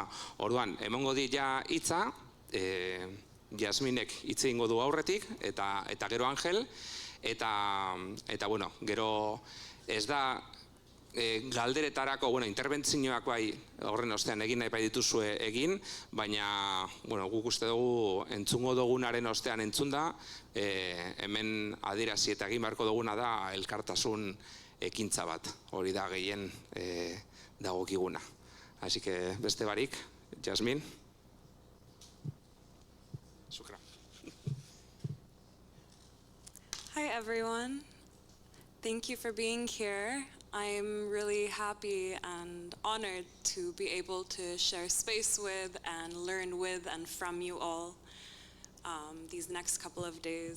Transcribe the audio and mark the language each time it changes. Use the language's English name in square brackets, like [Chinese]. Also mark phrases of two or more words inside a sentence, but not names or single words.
[Basque] Orduan, emongo di ja hitza, Jasminek hitz egingo du aurretik, eta gero Angel, eta bueno, gero ez da galderetarako, interbentzioak bai horren ostean egin nahi bai dituzue egin, baina guk uste dugu entzungo dugunaren ostean entzunda, hemen adierazi eta egin beharko duguna da elkartasun ekintza bat, hori da gehien dagokiguna. [Spanish] Así que [Basque] beste barik, [Spanish] Jasmin. [English] Hi everyone, thank you for being here. I'm really happy and honored to be able to share space with and learn with and from you all these next couple of days.